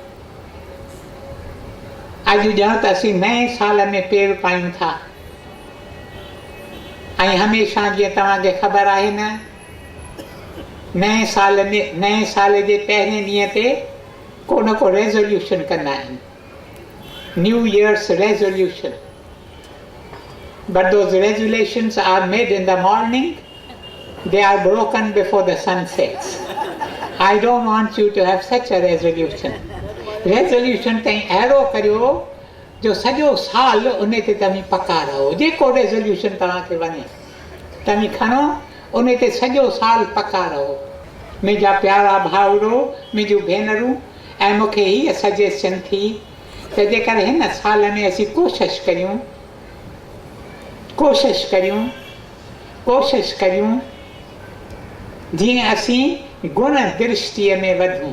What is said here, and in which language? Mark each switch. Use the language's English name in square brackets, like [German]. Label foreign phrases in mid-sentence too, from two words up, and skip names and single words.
[Sindhi] अॼु ॼण त असीं नए साल में पेर पायूं था ऐं हमेशह जीअं तव्हांखे ख़बर आहे न, नए साल जे पहिरें ॾींहं ते को न को रेज़ोल्यूशन कंदा आहिनि, [English] New Year's resolution. But those resolutions are made in the morning, they are broken before the sun sets. I don't want you to have such a resolution. [Sindhi] Resolution ताईं अहिड़ो करियो जो सॼो साल उन ते तव्हीं पका रहो। जेको रेज़ोल्यूशन तव्हांखे वणे तव्हीं खणो, उन ते सॼो साल पका रहो। मुंहिंजा प्यारा भाउरो, मुंहिंजूं भेनरूं, ऐं मूंखे हीअ सजेशन थी त जेकर हिन साल में असीं कोशिश करियूं जीअं असीं गुण दृष्टिअ में वधूं।